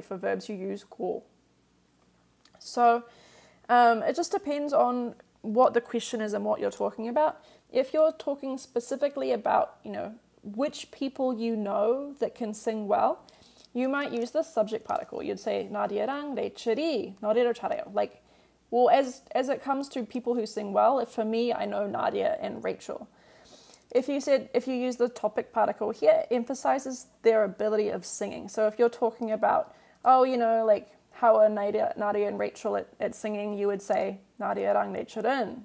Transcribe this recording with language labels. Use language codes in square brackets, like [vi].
[en] For verbs, you use 고. So it just depends on what the question is and what you're talking about. If you're talking specifically about, which people you know that can sing well, you might use the subject particle. You'd say [ko] 나디아랑 레이첼이 노래를 잘해요. [en] Like, well, as it comes to people who sing well, for me, I know Nadia and Rachel. If you use the topic particle here, it emphasizes their ability of singing. So if you're talking about, how are Nadia and Rachel at singing, you would say [ko] 나디아랑 레이첼은.